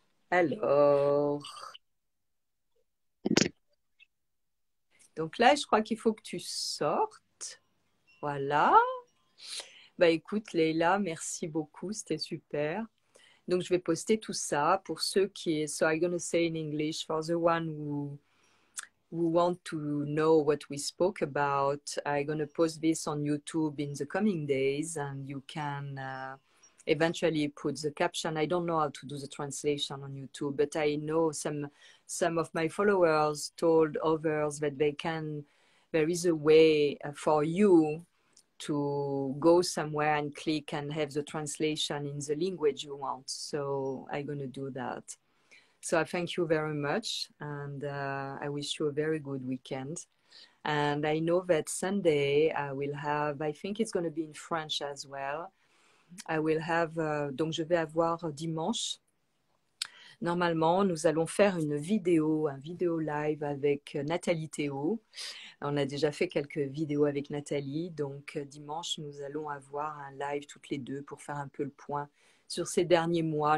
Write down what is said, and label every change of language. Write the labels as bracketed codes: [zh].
[fr] Alors, donc là, je crois qu'il faut que tu sortes. Voilà. Bah écoute, Leïla, merci beaucoup, c'était super. Donc je vais poster tout ça pour ceux qui. [en] So I'm gonna say in English for the one who want to know what we spoke about. I'm gonna post this on YouTube in the coming days, and you can eventually put the caption. I don't know how to do the translation on YouTube, but I know some of my followers told others that they can. There is a way for you to go somewhere and click and have the translation in the language you want. So I'm going to do that. So I thank you very much, and I wish you a very good weekend. And I know that Sunday I will have, I think it's going to be in French as well. I will have, [fr] donc je vais avoir dimanche. Normalement, nous allons faire une vidéo, un vidéo live avec Nathalie Théo. On a déjà fait quelques vidéos avec Nathalie, donc dimanche, nous allons avoir un live toutes les deux pour faire un peu le point sur ces derniers mois.